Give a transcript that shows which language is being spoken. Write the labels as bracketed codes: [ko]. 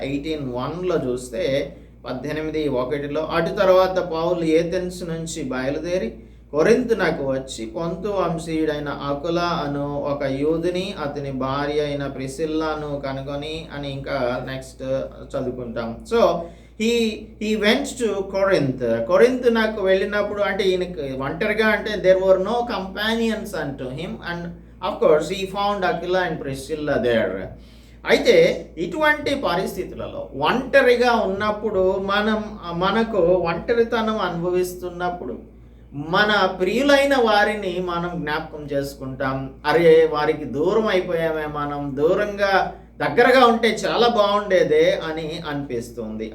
[te] 18:1 చూస్తే 18:1 అటు తర్వాత పౌలు ఏథెన్స్ నుంచి బయలుదేరి కొరింథునకు వచ్చి పొంతు వంశీయుడైన అకుల అను ఒక యూదుని అతని భార్య అయిన ప్రిసిల్లాను కనుగొని అని ఇంకా నెక్స్ట్ చదువుకుంటాం. [en] so he went to [te] కొరింథ్ నాకు వెళ్ళినప్పుడు అంటే ఈయనకి ఒంటరిగా అంటే [en] there were no companions unto him and of course he found Aquila and Priscilla there. [te] అయితే ఇటువంటి పరిస్థితులలో ఒంటరిగా ఉన్నప్పుడు మనకు ఒంటరితనం అనుభవిస్తున్నప్పుడు మన ప్రియులైన వారిని మనం జ్ఞాపకం చేసుకుంటాం. అరే వారికి దూరం అయిపోయామే, మనం దగ్గరగా ఉంటే చాలా బాగుండేదే అని అనిపిస్తుంది.